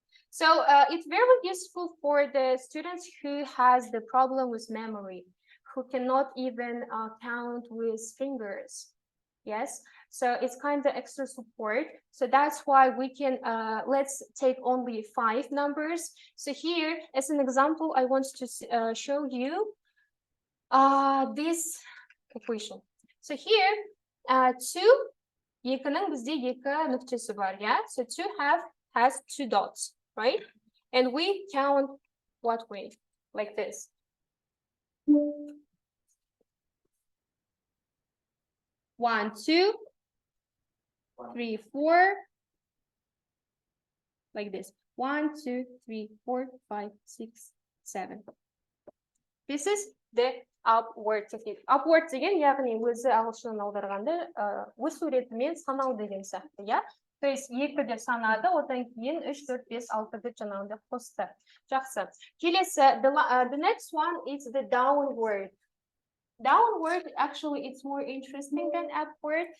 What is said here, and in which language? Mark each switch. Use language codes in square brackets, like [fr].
[en] So it's very useful for the students who has the problem with memory, who cannot even count with fingers. Yes, so it's kind of extra support. So that's why we can, let's take only 5 numbers. So here, as an example, I want to show you this equation. So here, [kk] 2, екінің бізде 2 нүктесі бар, [en] yeah? So 2 has 2 dots, right? And we count what way? Like this. 1, 2, 3, 4. Like this. 1, 2, 3, 4, 5, 6, 7. This is the upward technique. [kk] Upward деген, яғни өзі ағылшыннан аударғанда өз суретімен санау деген сияқты, иә? [ru] То есть [kk] 2 деп санады, одан кейін 3, 4, 5, 6 деп жаңағындай қосты. Жақсы. Келесі, [en] the next one is the downward. Downward, actually, it's more interesting than upward.